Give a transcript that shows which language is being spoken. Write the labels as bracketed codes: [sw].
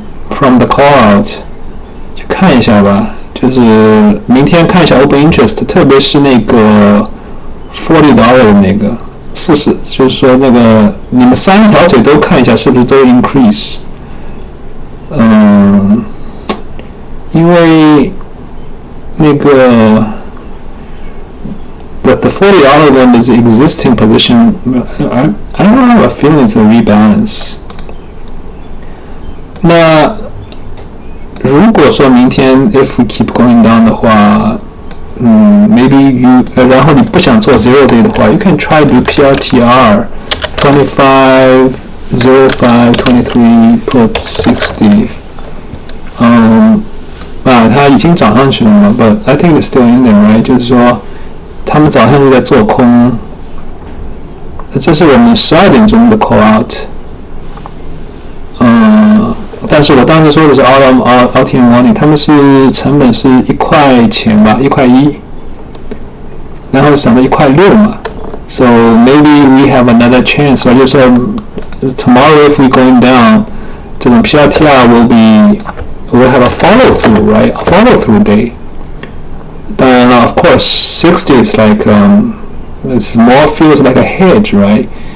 [zh] from the call out， 就看一下吧，就是明天看一下 open interest， 特别是那个$40的那个40，就是说那个你们3条腿都看一下是不是都 increase。因为那个 [en] the $40 one is existing position. I don't have a feeling it's a rebalance. 那 [zh] 如果说明天 [en] if we keep going down 的话，maybe you [zh] 然后你不想做 [en] zero day 的话 ，you can try do PRTR 25 05 23 put 60。 [zh] 它已经涨上去了嘛 [en] ，but I think it's still in there, right？ [zh] 就是说，他们早上就在做空。这是我们12点钟的 call out。但是我当时说的是 RTM warning， 他们是成本是1块钱吧，1块1，然后涨到1块6嘛。 [en] So maybe we have another chance， [zh] 就是说 [en] tomorrow if we going down， 这种 PRTR will have a follow through, right? A follow through day. Then of course 60 is like it's more feels like a hedge, right?